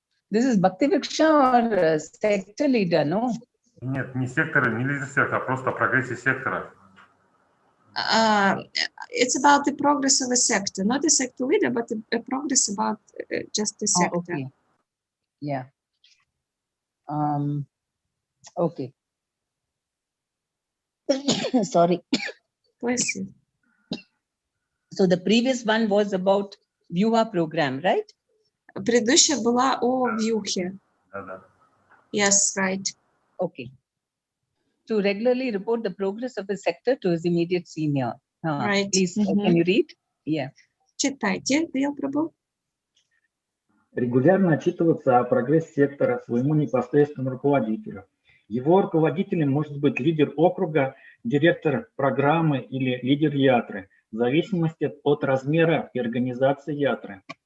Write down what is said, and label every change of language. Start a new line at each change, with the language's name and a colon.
English: This is Bhakti Vriksha or sector leader, no?
Russian: Нет, не сектора, не лидер сектора, а просто о прогрессе сектора.
English: It's about the progress of a sector, not a sector leader, but a progress about just the sector. Okay. Yeah. Okay. Sorry. Bless you. So the previous one was about Vyuha program, right?
Russian: Предыдущая была о вьюхе. Да.
English: Yes, right. Okay. To regularly report the progress of the sector to his immediate senior. Right. Please, can you read? Yeah.
Russian: Читайте, Дил Прабhu. Регулярно отчитываться о прогрессе сектора своему непосредственному руководителю. Его руководителем может быть лидер округа, директор программы или лидер ятры, в зависимости от размера и организации ятры.